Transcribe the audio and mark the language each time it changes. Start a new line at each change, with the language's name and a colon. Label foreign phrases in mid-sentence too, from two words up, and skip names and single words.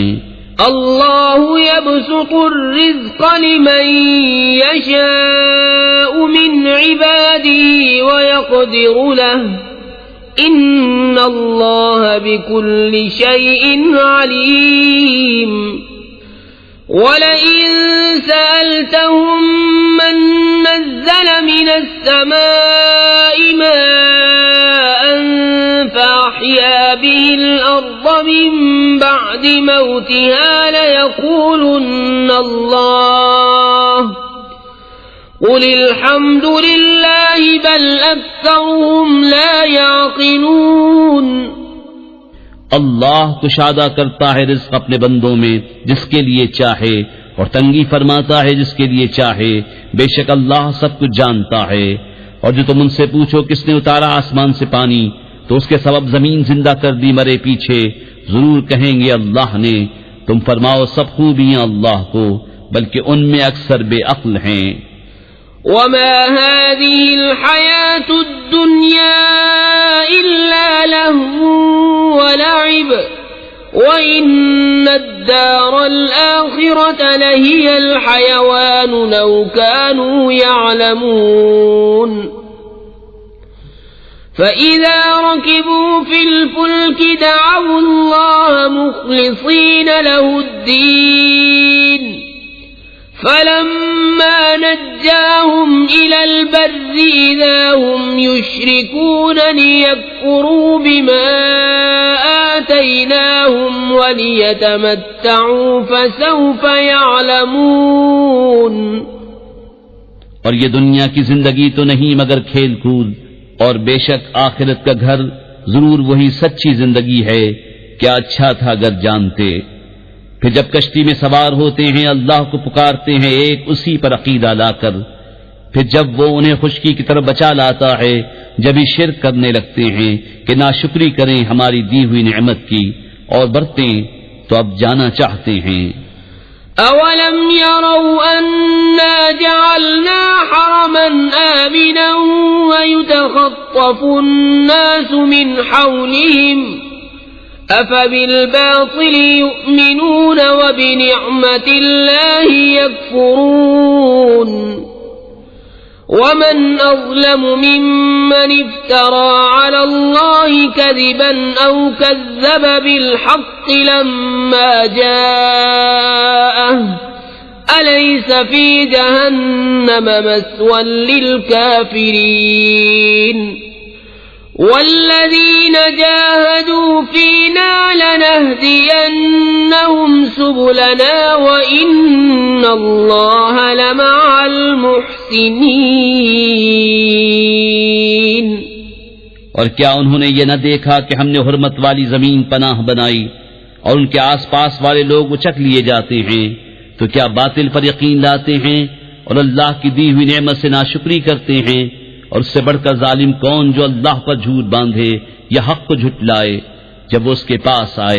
Arabic: الله يبسط الرزق لمن يشاء من عباده ويقدر له إن الله بكل شيء عليم. ولئن سألتهم من نزل من السماء ماء فأحيا به الأرض من بعد موتها ليقولن الله قل الحمد لله بل أكثرهم لا يعقلون.
Urdu: اللہ کشادہ کرتا ہے رزق اپنے بندوں میں جس کے لیے چاہے، اور تنگی فرماتا ہے جس کے لیے چاہے. بے شک اللہ سب کچھ جانتا ہے۔ اور جو تم ان سے پوچھو کس نے اتارا آسمان سے پانی، تو اس کے سبب زمین زندہ کر دی مرے پیچھے، ضرور کہیں گے اللہ نے. تم فرماؤ سب خوبیاں اللہ کو، بلکہ ان میں اکثر بے عقل ہیں.
Arabic: وما هذه الحياة الدنيا إلا لهو ولعب وإن الدار الآخرة لهي الحيوان لو كانوا يعلمون. فإذا ركبوا في الفلك دعوا الله مخلصين له الدين فلما نجاهم إلى البر إذا هم يشركون ليكفروا بما آتيناهم وليتمتعوا فسوف يعلمون.
Urdu: اور یہ دنیا کی زندگی تو نہیں مگر کھیل کود، اور بے شک آخرت کا گھر ضرور وہی سچی زندگی ہے. کیا اچھا تھا اگر جانتے. پھر جب کشتی میں سوار ہوتے ہیں اللہ کو پکارتے ہیں ایک اسی پر عقیدہ لا کر. پھر جب وہ انہیں خشکی کی طرف بچا لاتا ہے، جب ہی شرک کرنے لگتے ہیں کہ ناشکری کریں ہماری دی ہوئی نعمت کی اور برتیں، تو اب جانا چاہتے ہیں.
Arabic: أولم يروا أنا جعلنا حرما آمنا ويتخطف الناس من حولهم أفبالباطل يؤمنون وبنعمة الله يكفرون. ومن أظلم ممن افترى على الله كذبا أو كذب بالحق لما جاءه أليس في جهنم مثوى للكافرين. والذين جاهدوا فينا لنهدينهم سبلنا وإن الله لمع المحسنين.
Urdu: اور کیا انہوں نے یہ نہ دیکھا کہ ہم نے حرمت والی زمین پناہ بنائی اور ان کے آس پاس والے لوگ اچک لیے جاتے ہیں، تو کیا باطل پر یقین لاتے ہیں اور اللہ کی دی ہوئی نعمت سے ناشکری کرتے ہیں. اور اس سے بڑھ کر ظالم کون جو اللہ پر جھوٹ باندھے یا حق کو جھٹلائے جب وہ اس کے پاس آئے.